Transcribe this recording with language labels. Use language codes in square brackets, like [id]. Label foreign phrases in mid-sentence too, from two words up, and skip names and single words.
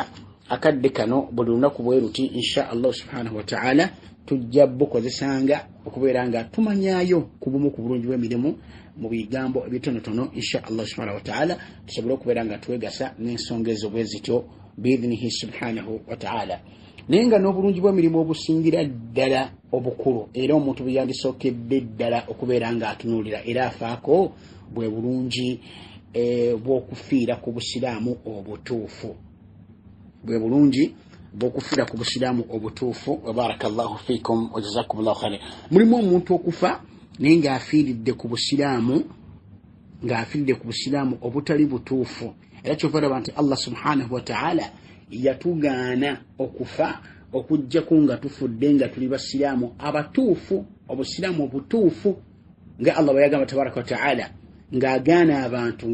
[lg] akadde kano buli lunaku bwe ruti [ar] إن شاء الله سبحانه وتعالى [lg] tujja bukozesanga okubeera nga tumanyaayo ku bumu ku bulungi bw'emirimu mu bigambo ebitonotono [ar] إن شاء الله سبحانه وتعالى [lg] tusobole okubeera nga twegasa n'ensonga ezo bwe zityo [ar] بإذنه سبحانه وتعالى [lg] naye nga n'obulungi bw'emirimu obusingira ddala obukulu era omuntu bwe yandisookedde ddala okubeera nga atunuulira era afaako bwe bulungi bw'okufiira ku busiraamu obutuufu [ar] وبارك الله فيكم وجزاكم الله خيرا [lg] mulimu omuntu okufa naye ng'afiiridde ku busiraamu obutali butuufu era kyova laba nti Allah [ar] سبحانه وتعالى [lg] yatugaana okufa okujjako nga tufudde nga tuli basiraamu abatuufu obusiraamu obutuufu nga Allah bwe yagamba [ar] تبارك وتعالى [lg] ng'agaana abantu